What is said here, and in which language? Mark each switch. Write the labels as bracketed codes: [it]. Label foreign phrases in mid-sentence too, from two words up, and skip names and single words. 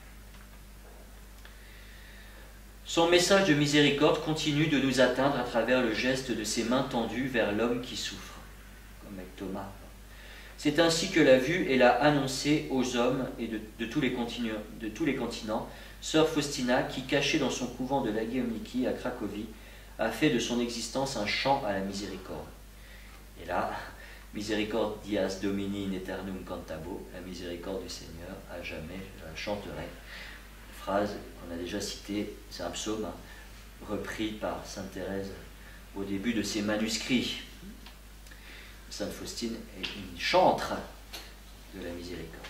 [fr] Son message de miséricorde continue de nous atteindre à travers le geste de ses mains tendues vers l'homme qui souffre, comme avec Thomas. C'est ainsi que l'a vu et l'a annoncé aux hommes et de tous les continents, Sœur Faustina, qui, cachée dans son couvent de Lagiomniki à Cracovie, a fait de son existence un chant à la miséricorde. Et là, [la] Misericordias Domini in aeternum cantabo, [fr] la miséricorde du Seigneur, à jamais, je la chanterai. Phrase qu'on a déjà citée, c'est un psaume hein, repris par Sainte Thérèse au début de ses manuscrits. Sainte Faustine est une chantre de la miséricorde.